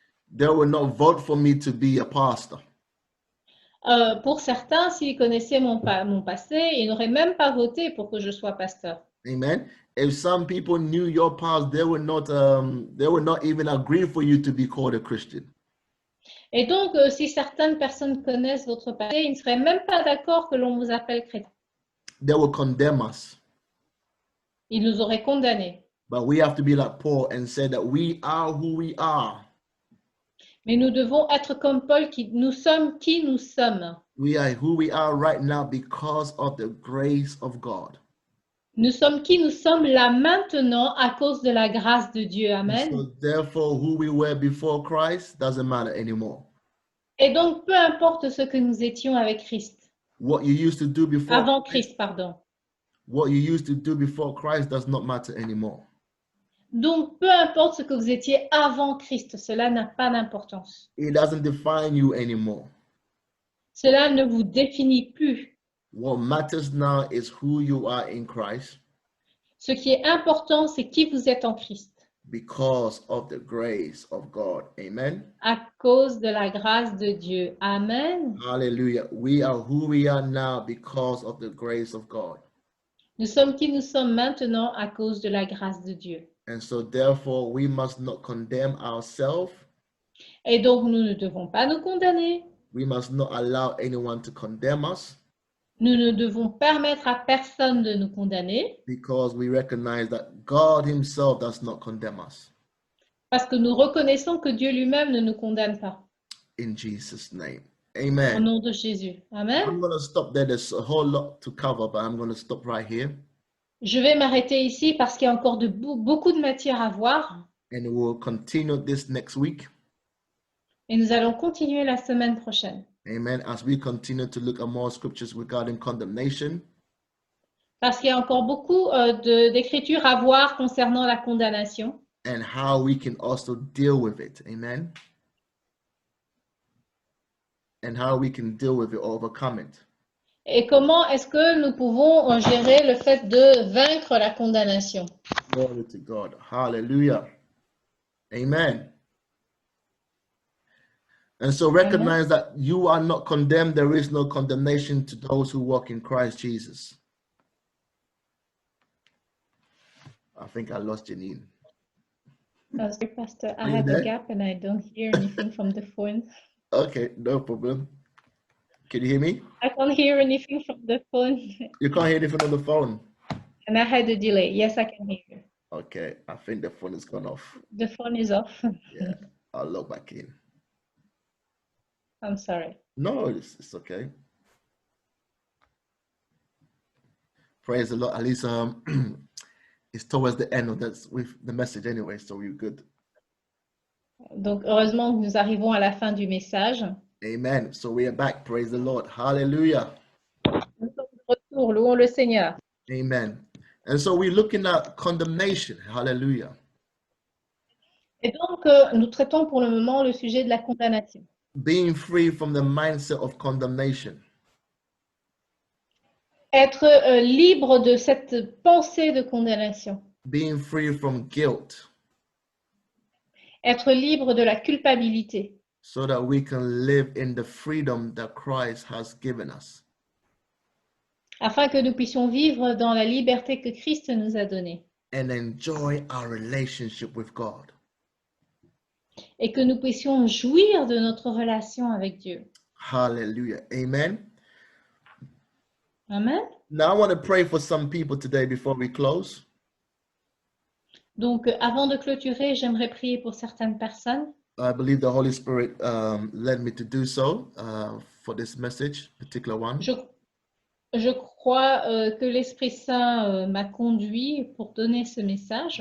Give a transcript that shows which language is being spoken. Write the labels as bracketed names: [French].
[English] They would not vote for me to be a pastor. [French] Pour certains, s'ils connaissaient mon passé, ils n'auraient même pas voté pour que je sois pasteur. [English] Amen. If some people knew your past, they would not even agree for you to be called a Christian. [French] Et donc, si certaines personnes connaissent votre passé, ils ne seraient même pas d'accord que l'on vous appelle chrétien. [English] They will condemn us. [French] Ils nous auraient condamnés. [English] But we have to be like Paul and say that we are who we are. [French] Mais nous devons être comme Paul, nous sommes qui nous sommes. [English] We are who we are right now because of the grace of God. [French] Nous sommes qui nous sommes là maintenant à cause de la grâce de Dieu. [English] Amen. So therefore, who we were before Christ doesn't matter anymore. [French] Et donc, peu importe ce que nous étions avec Christ. [English] What you used to do before [French] Avant Christ, pardon. [English] What you used to do before Christ does not matter anymore. [French] Donc, peu importe ce que vous étiez avant Christ, cela n'a pas d'importance. [English] It doesn't define you anymore. [French] Cela ne vous définit plus. [English] What matters now is who you are in Christ [French] Ce qui est important, c'est qui vous êtes en Christ, [English] because of the grace of God. Amen. [French] à cause de la grâce de Dieu. [English] Amen. Hallelujah. We are who we are now because of the grace of God. [French] Nous sommes qui nous sommes maintenant à cause de la grâce de Dieu. [English] And so therefore we must not condemn ourselves. [French] Et donc, nous ne devons pas nous condamner. [English] We must not allow anyone to condemn us [French] Nous ne devons permettre à personne de nous condamner [English] because we recognize that God himself does not condemn us. [French] parce que nous reconnaissons que Dieu lui-même ne nous condamne pas. [English] In Jesus' name. [French] Au [English] Amen. [French] nom de Jésus. Amen. [English] I'm going to stop there. There's a whole lot to cover, but I'm going to stop right here. [French] Je vais m'arrêter ici parce qu'il y a encore beaucoup de matière à voir. [English] And we'll continue this next week. [French] Et nous allons continuer la semaine prochaine. [English] Amen. As we continue to look at more scriptures regarding condemnation. [French] Parce qu'il y a encore beaucoup d'écritures à voir concernant la condamnation. [English] And how we can also deal with it. Amen. And how we can deal with it, overcome it. Et comment est-ce que nous pouvons gérer le fait de vaincre la condamnation? Glory to God. Hallelujah. Amen. And so recognize that you are not condemned. There is no condemnation to those who walk in Christ Jesus. I think I lost Janine. Oh, sorry, Pastor. I Are you have there? a gap and I don't hear anything from the phone. Okay, no problem. Can you hear me? I can't hear anything from the phone. You can't hear anything on the phone. And I had a delay. Yes, I can hear you. Okay, I think the phone has gone off. The phone is off. Yeah, I'll log back in. I'm sorry. No, it's okay. Praise the Lord. At least it's towards the end of that with the message anyway, so we're good. [French] Donc, heureusement que nous arrivons à la fin du message. [English] Amen. So we are back. Praise the Lord. Hallelujah. [French] Nous sommes de retour. Louons le Seigneur. [English] Amen. And so we're looking at condemnation. Hallelujah. [French] Et donc, nous traitons pour le moment le sujet de la condamnation. [English] Being free from the mindset of condemnation. [French] Être libre de cette pensée de condamnation. [English] Being free from guilt. [French] Être libre de la culpabilité. [English] So that we can live in the freedom that Christ has given us. [French] Afin que nous puissions vivre dans la liberté que Christ nous a donnée. [English] And enjoy our relationship with God. [French] Et que nous puissions jouir de notre relation avec Dieu. [English] Hallelujah. Amen. Amen. Now I want to pray for some people today before we close. [French] Donc, avant de clôturer, j'aimerais prier pour certaines personnes. [English] I believe the Holy Spirit led me to do so for this message, particular one. [French] Je crois que l'Esprit Saint m'a conduit pour donner ce message.